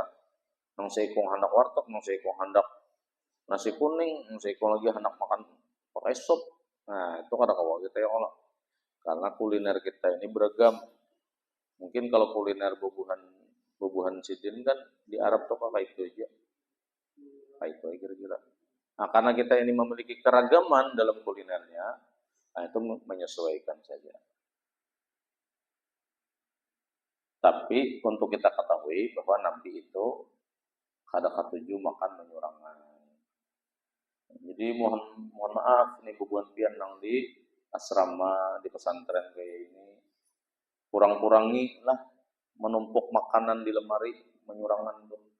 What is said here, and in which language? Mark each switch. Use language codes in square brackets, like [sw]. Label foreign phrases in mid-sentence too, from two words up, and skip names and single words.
[bjn] Nang seikung hendak warteg, nang seikung hendak nasi kuning, nang seikung lagi hendak makan pakai sup. Nah itu kada kawa kita [ar] ya Allah. [bjn] Karena kuliner kita ini beragam. Mungkin kalau kuliner bubuhan buah-buahan sidin kan di Arab tuh kayak itu aja. Kayak itu aja kira-kira. [id] Nah, karena kita ini memiliki keragaman dalam kulinernya, nah itu menyesuaikan saja. [bjn] Tapi untuk kita ketahui bahwa Nabi itu kada katuju makan menyurangan. Jadi mohon maaf nih bubuan pian nang di asrama di pesantren kayak ini, kurang-kurangi lah menumpuk makanan di lemari menyurangan tuh.